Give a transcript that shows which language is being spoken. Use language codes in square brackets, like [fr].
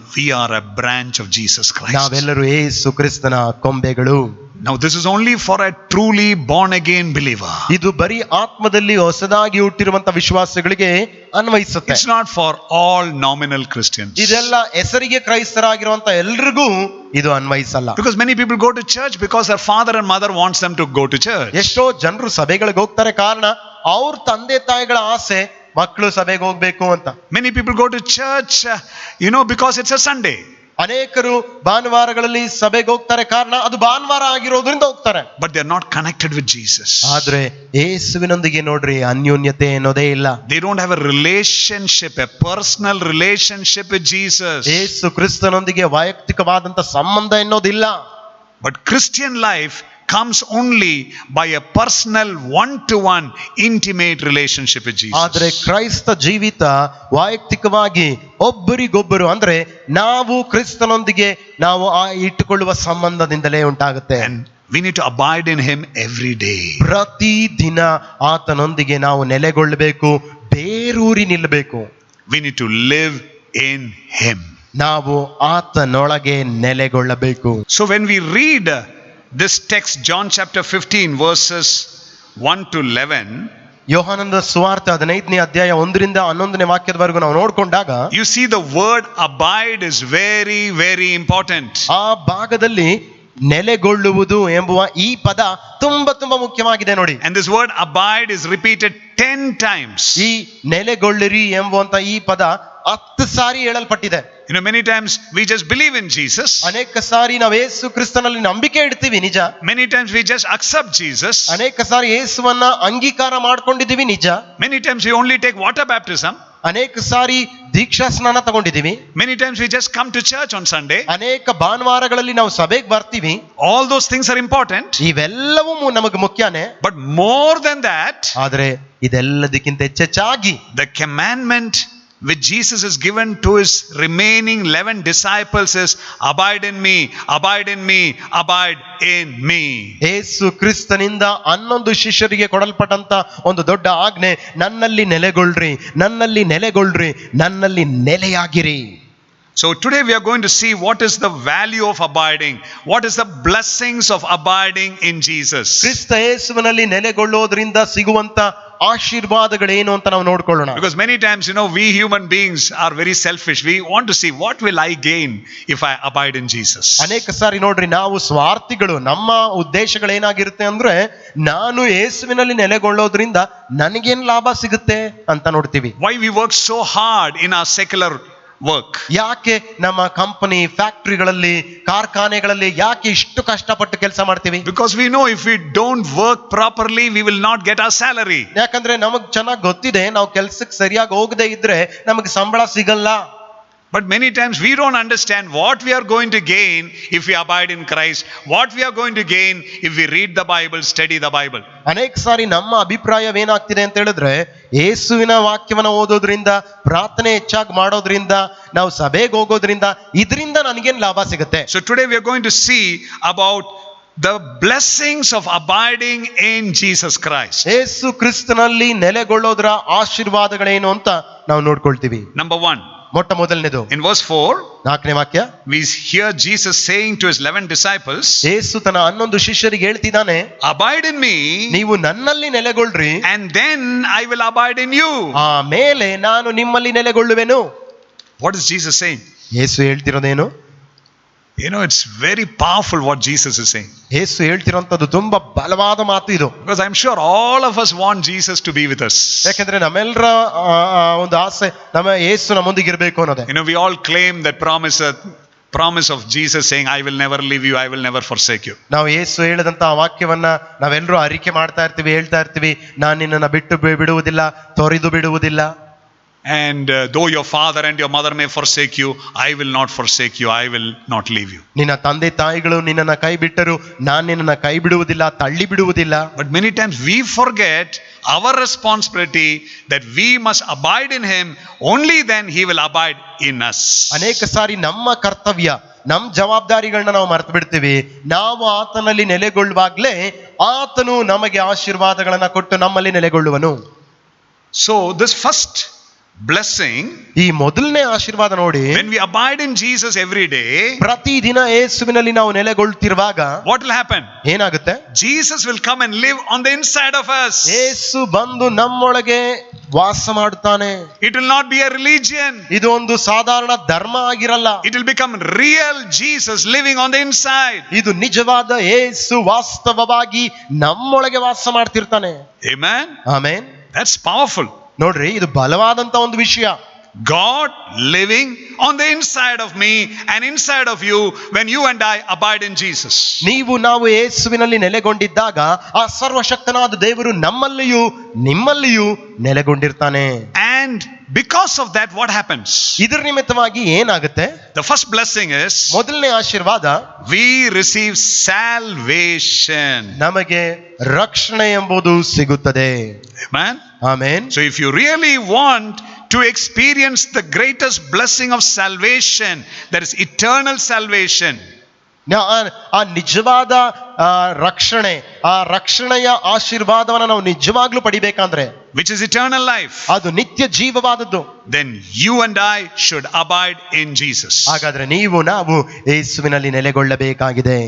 [en] we are a branch of Jesus Christ. [kn] ನಾವೆಲ್ಲರೂ ಯೇಸು ಕ್ರಿಸ್ತನ ಕೊಂಬೆಗಳು. [en] Now this is only for a truly born again believer. [kn] ಇದು ಬರೀ ಆತ್ಮದಲ್ಲಿ ಹೊಸದಾಗಿ ಹುಟ್ಟಿರುವಂತ ವಿಶ್ವಾಸಿಗಳಿಗೆ ಅನ್ವಯಿಸುತ್ತೆ. [en] It's not for all nominal Christians. [kn] ಇದೆಲ್ಲ ಹೆಸರಿಗೆ ಕ್ರೈಸ್ತರಾಗಿರುವಂತ ಎಲ್ರಿಗೂ ಇದು ಅನ್ವಯಿಸಲ್ಲ. [en] Because many people go to church because their father and mother wants them to go to church. [kn] ಎಷ್ಟೋ ಜನರು ಸಭೆಗಳಿಗೆ ಹೋಗ್ತಾರೆ, ಕಾರಣ ಅವ್ರ ತಂದೆ ತಾಯಿಗಳ ಆಸೆ ಮಕ್ಕಳು ಸಭೆಗೆ ಹೋಗ್ಬೇಕು ಅಂತ. [en] Many people go to church, because it's a Sunday. [kn] ಅನೇಕರು ಭಾನುವಾರಗಳಲ್ಲಿ ಸಭೆಗೆ ಹೋಗ್ತಾರೆ, ಕಾರಣ ಅದು ಭಾನುವಾರ ಆಗಿರೋದ್ರಿಂದ ಹೋಗ್ತಾರೆ. [en] But they are not connected with Jesus. [kn] ಆದ್ರೆ ಯೇಸುವಿನೊಂದಿಗೆ ನೋಡ್ರಿ ಅನ್ಯೋನ್ಯತೆ ಅನ್ನೋದೇ ಇಲ್ಲ. [en] They don't have a relationship, a personal relationship with Jesus. [kn] ಯೇಸು ಕ್ರಿಸ್ತನೊಂದಿಗೆ ವೈಯಕ್ತಿಕವಾದಂತ ಸಂಬಂಧ ಎನ್ನೋದಿಲ್ಲ. [en] But Christian life comes only by a personal one-to-one intimate relationship with Jesus. [kn] ಆದ್ರೆ ಕ್ರೈಸ್ತ ಜೀವಿತ ವೈಯಕ್ತಿಕವಾಗಿ ಒಬ್ಬರಿಗೊಬ್ಬರು, ಅಂದ್ರೆ ನಾವು ಕ್ರಿಸ್ತನೊಂದಿಗೆ ನಾವು ಇಟ್ಟುಕೊಳ್ಳುವ ಸಂಬಂಧದಿಂದಲೇ ಉಂಟಾಗುತ್ತೆ. [en] And we need to abide in him every day. [kn] ಪ್ರತಿ ದಿನ ಆತನೊಂದಿಗೆ ನಾವು ನೆಲೆಗೊಳ್ಳಬೇಕು, ಬೇರೂರಿ ನಿಲ್ಲಬೇಕು. [en] We need to live in him. [kn] ನಾವು ಆತನೊಳಗೆ ನೆಲೆಗೊಳ್ಳಬೇಕು. [en] So when we read this text, John chapter 15 verses 1 to 11, [kn] ಯೋಹಾನನ ಸುವಾರ್ತೆ 15ನೇ ಅಧ್ಯಾಯ 1ರಿಂದ 11ನೇ ವಾಕ್ಯದವರೆಗೂ ನಾವು ನೋಡ್ಕೊಂಡಾಗ [en] you see the word abide is very, very important. [kn] ಆ ಭಾಗದಲ್ಲಿ ನೆಲೆಗೊಳ್ಳುವುದು ಎಂಬುವ ಈ ಪದ ತುಂಬಾ ಮುಖ್ಯವಾಗಿದೆ ನೋಡಿ. [en] And this word abide is repeated 10 times. [kn] ಈ ನೆಲೆಗೊಳ್ಳಿರಿ ಎಂಬುವಂತ ಈ ಪದ 10 ಸಾರಿ ಹೇಳಲ್ಪಟ್ಟಿದೆ. [en] Many times we just believe in Jesus. [kn] ಅನೇಕ ಸಾರಿ ನಾವು ಯೇಸು ಕ್ರಿಸ್ತನಲ್ಲಿ ನಂಬಿಕೆ ಇಡ್ತೀವಿ, ನಿಜ. [en] Many times we just accept Jesus. [kn] ಅನೇಕ ಸಾರಿ ಯೇಸುವನ್ನ ಅಂಗೀಕಾರ ಮಾಡ್ಕೊಂಡಿದ್ದೀವಿ, ನಿಜ. [en] Many times we only take water baptism. [kn] ಅನೇಕ ಸಾರಿ ದೀಕ್ಷಾ ಸ್ನಾನ ತಗೊಂಡಿದ್ದೀವಿ. [en] Many times we just come to church on Sunday. [kn] ಅನೇಕ ಭಾನುವಾರಗಳಲ್ಲಿ ನಾವು ಸಭೆಗೆ ಬರ್ತೀವಿ. [en] All those things are important. [kn] ಇವೆಲ್ಲವೂ ನಮಗೆ ಮುಖ್ಯನೇ. [en] But more than that, [kn] ಆದ್ರೆ ಇದೆಲ್ಲದಕ್ಕಿಂತ ಹೆಚ್ಚಾಗಿ [en] the commandment which Jesus is given to his remaining 11 disciples is abide in me, abide in me, abide in me. [kn] ಯೇಸು ಕ್ರಿಸ್ತನಿಂದ 11 ಶಿಷ್ಯರಿಗೆ ಕೊಡಲ್ಪಟ್ಟಂತ ಒಂದು ದೊಡ್ಡ ಆಜ್ಞೆ, ನನ್ನಲ್ಲಿ ನೆಲೆಗೊಳ್ಳ್ರಿ, ನನ್ನಲ್ಲಿ ನೆಲೆಗೊಳ್ಳ್ರಿ, ನನ್ನಲ್ಲಿ ನೆಲೆಯಾಗಿರಿ. [en] So today we are going to see what is the value of abiding, what is the blessings of abiding in Jesus. [kn] ಕ್ರಿಸ್ತ ಯೇಸುವಿನಲ್ಲಿ ನೆಲೆಗೊಳ್ಳೋದ್ರಿಂದ ಸಿಗುವಂತ ಆಶೀರ್ವಾದಗಳೇನು ಅಂತ ನಾವು ನೋಡ್ಕೊಳ್ಳೋಣ. [en] Because many times, we human beings are very selfish. We want to see what will I gain if I abide in Jesus. [kn] ಅನೇಕ ಸಾರಿ ನೋಡ್ರಿ ನಾವು ಸ್ವಾರ್ಥಿಗಳು. ನಮ್ಮ ಉದ್ದೇಶಗಳೇನಾಗಿರುತ್ತೆ ಅಂದ್ರೆ, ನಾನು ಯೇಸುವಿನಲ್ಲಿ ನೆಲೆಗೊಳ್ಳೋದ್ರಿಂದ ನನಗೇನ್ ಲಾಭ ಸಿಗುತ್ತೆ ಅಂತ ನೋಡ್ತೀವಿ. [en] Why we work so hard in our secular work? [kn] ಯಾಕೆ ನಮ್ಮ ಕಂಪನಿ, ಫ್ಯಾಕ್ಟರಿಗಳಲ್ಲಿ, ಕಾರ್ಖಾನೆಗಳಲ್ಲಿ ಯಾಕೆ ಇಷ್ಟು ಕಷ್ಟಪಟ್ಟು ಕೆಲಸ ಮಾಡ್ತೀವಿ? [en] Because we know if we don't work properly, we will not get our salary. [kn] ಯಾಕಂದ್ರೆ ನಮಗ್ ಚೆನ್ನಾಗಿ ಗೊತ್ತಿದೆ, ನಾವು ಕೆಲ್ಸಕ್ಕೆ ಸರಿಯಾಗಿ ಹೋಗದೆ ಇದ್ರೆ ನಮಗೆ ಸಂಬಳ ಸಿಗಲ್ಲ. [en] But many times we don't understand what we are going to gain if we abide in Christ, what we are going to gain if we read the Bible, study the Bible. [kn] ಅನೇಕ ಸಾರಿ ನಮ್ಮ ಅಭಿಪ್ರಾಯವೇನಾಗ್ತಿದೆ ಅಂತ ಹೇಳಿದ್ರೆ, ಯೇಸುವಿನ ವಾಕ್ಯವನ್ನ ಓದೋದ್ರಿಂದ, ಪ್ರಾರ್ಥನೆ ಹೆಚ್ಚಾಗಿ ಮಾಡೋದ್ರಿಂದ, ನಾವು ಸಭೆಗೆ ಹೋಗೋದ್ರಿಂದ, ಇದರಿಂದ ನನಗೇನ್ ಲಾಭ ಸಿಗುತ್ತೆ? [en] So today we are going to see about the blessings of abiding in Jesus Christ. [kn] ಯೇಸು ಕ್ರಿಸ್ತನಲ್ಲಿ ನೆಲೆಗೊಳ್ಳೋದ್ರ ಆಶೀರ್ವಾದಗಳೇನು ಅಂತ ನಾವು ನೋಡ್ಕೊಳ್ತೀವಿ. [en] Number 1, [kn] ಮೊಟ್ಟ ಮೊದಲನೇದು, [en] in verse 4, [kn] 4ನೇ ವಾಕ್ಯ, [en] we hear Jesus saying to his 11 disciples, [kn] ಯೇಸು ತನ್ನ 11 ಶಿಷ್ಯರಿಗೆ ಹೇಳ್ತಿದ್ದಾನೆ, [en] abide in me, [kn] ನೀವು ನನ್ನಲ್ಲಿ ನೆಲೆಗೊಳ್ಳ್ರಿ, [en] and then I will abide in you. [kn] ಆಮೇಲೆ ನಾನು ನಿಮ್ಮಲ್ಲಿ ನೆಲೆಗೊಳ್ಳುವೆನು. [en] What is Jesus saying? [kn] Yesu ಹೇಳ್ತಿರೋದೇನು? [en] It's very powerful what Jesus is saying. [kn] ಯೇಸು ಹೇಳ್ತಿರೋಂಥದ್ದು ತುಂಬಾ ಬಲವಾದ ಮಾತು ಇದು. [en] Because I'm sure all of us want Jesus to be with us. [kn] ಯಾಕಂದ್ರೆ ನಮ್ಮೆಲ್ಲರ ಒಂದು ಆಸೆ, ನಮ್ಮ ಯೇಸು ನಮ್ಮೊಂದಿಗೆ ಇರಬೇಕು ಅನ್ನೋದೇ. [en] We all claim that promise that promise of Jesus saying, I will never leave you, I will never forsake you. [kn] ನಾವು ಯೇಸು ಹೇಳಿದಂತ ಆ ವಾಕ್ಯವನ್ನ ನಾವೆಲ್ಲರೂ ಅರಿಕೆ ಮಾಡ್ತಾ ಇರ್ತೀವಿ, ಹೇಳ್ತಾ ಇರ್ತೀವಿ, ನಾನು ನಿನ್ನನ್ನು ಬಿಟ್ಟು ಬಿಡುವುದಿಲ್ಲ, ತೊರೆದು ಬಿಡುವುದಿಲ್ಲ. [en] And though your father and your mother may forsake you, I will not forsake you, I will not leave you. [kn] ನಿನ್ನ ತಂದೆ ತಾಯಿಗಳು ನಿನ್ನನ್ನು ಕೈ ಬಿಟ್ಟರು, ನಾನು ನಿನ್ನನ್ನು ಕೈ ಬಿಡುವುದಿಲ್ಲ, ತಳ್ಳಿ ಬಿಡುವುದಿಲ್ಲ. [en] But many times we forget our responsibility that we must abide in him, only then he will abide in us. [kn] ಅನೇಕ ಸಾರಿ ನಮ್ಮ ಕರ್ತವ್ಯ, ನಮ್ಮ ಜವಾಬ್ದಾರಿಗಳನ್ನ ನಾವು ಮರೆತು ಬಿಡ್ತೀವಿ. ನಾವು ಆತನಲ್ಲಿ ನೆಲೆಗೊಳ್ಳುವಾಗ್ಲೇ ಆತನು ನಮಗೆ ಆಶೀರ್ವಾದಗಳನ್ನ ಕೊಟ್ಟು ನಮ್ಮಲ್ಲಿ ನೆಲೆಗೊಳ್ಳುವನು. [en] So this first blessing, [kn] ಈ ಮೊದಲನೇ ಆಶೀರ್ವಾದ ನೋಡಿ, [en] when we abide in Jesus every day, [kn] ಪ್ರತಿದಿನ ಯೇಸುವಿನಲ್ಲಿ ನಾವು ನೆಲೆಗೊಳ್ಳುತ್ತಿರುವಾಗ [en] what will happen? [kn] ಏನಾಗುತ್ತೆ? [en] Jesus will come and live on the inside of us. [kn] ಯೇಸು ಬಂದು ನಮ್ಮೊಳಗೆ ವಾಸ ಮಾಡುತ್ತಾನೆ. [en] It will not be a religion. [kn] ಇದು ಒಂದು ಸಾಧಾರಣ ಧರ್ಮ ಆಗಿರಲ್ಲ. [en] It will become real Jesus living on the inside. [kn] ಇದು ನಿಜವಾದ ಯೇಸು ವಾಸ್ತವವಾಗಿ ನಮ್ಮೊಳಗೆ ವಾಸ ಮಾಡ್ತಿರ್ತಾನೆ. [en] Amen. [kn] ಆಮೆನ್. [en] That's powerful. [kn] ನೋಡ್ರಿ, ಇದು ಬಲವಾದಂತ ಒಂದು ವಿಷಯ. [en] God living on the inside of me and inside of you when you and I abide in Jesus. [kn] ನಾವು ಯೇಸುವಿನಲ್ಲಿ ನೆಲೆಗೊಂಡಿದ್ದಾಗ ಆ ಸರ್ವಶಕ್ತನಾದ ದೇವರು ನಮ್ಮಲ್ಲಿಯೂ ನಿಮ್ಮಲ್ಲಿಯೂ ನೆಲೆಗೊಂಡಿರ್ತಾನೆ. [en] And because of that, what happens? [kn] ಇದರ ನಿಮಿತ್ತವಾಗಿ ಏನಾಗುತ್ತೆ? [en] The first blessing is, [kn] ಮೊದಲನೇ ಆಶೀರ್ವಾದ, [en] we receive salvation. [kn] ನಮಗೆ ರಕ್ಷಣೆ ಎಂಬುದು ಸಿಗುತ್ತದೆ. [en] Amen. [kn] Amen. [en] So if you really want to experience the greatest blessing of salvation, that is eternal salvation, [kn] ಆ ನಿಜವಾದ ರಕ್ಷಣೆ, ಆ ರಕ್ಷಣೆಯ ಆಶೀರ್ವಾದವನ್ನು ನಾವು ನಿಜವಾಗ್ಲೂ ಪಡಿಬೇಕಂದ್ರೆ, [en] which is eternal life, [kn] ಅದು ನಿತ್ಯ ಜೀವವಾದದ್ದು, [en] then you and I should abide in Jesus. [kn] ಹಾಗಾದ್ರೆ ನಾವು ಯೇಸುವಿನಲ್ಲಿ ನೆಲೆಗೊಳ್ಳಬೇಕಾಗಿದೆ.